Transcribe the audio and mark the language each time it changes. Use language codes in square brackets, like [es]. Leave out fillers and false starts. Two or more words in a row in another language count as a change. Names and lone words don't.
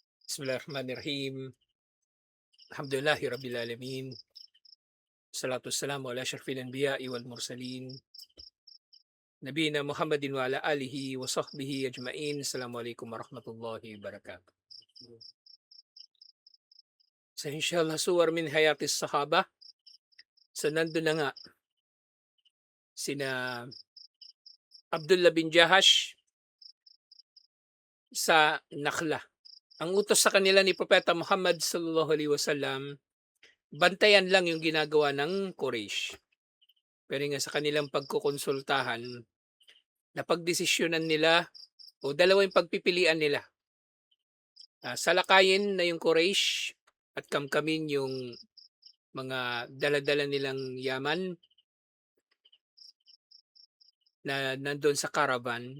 [ar] بسم الله الرحمن الرحيم. الحمد لله رب العالمين. الصلاة والسلام على أشرف الأنبياء والمرسلين. نبينا محمد وعلى آله وصحبه أجمعين. السلام عليكم ورحمة الله وبركاته. So إن شاء الله صور من حياة الصحابة. [tl] So nandun na nga sina Abdullah bin Jahash sa Nakhla. Ang utos sa kanila ni Propeta Muhammad [ar] صلى الله عليه وسلم, [tl] bantayan lang yung ginagawa ng Quraysh. Pero nga sa kanilang pagkukonsultahan, napagdesisyonan nila o dalawa yung pagpipilian nila. Salakayin na yung Quraysh at kamkamin yung mga dala-dala nilang yaman na nandun sa caravan.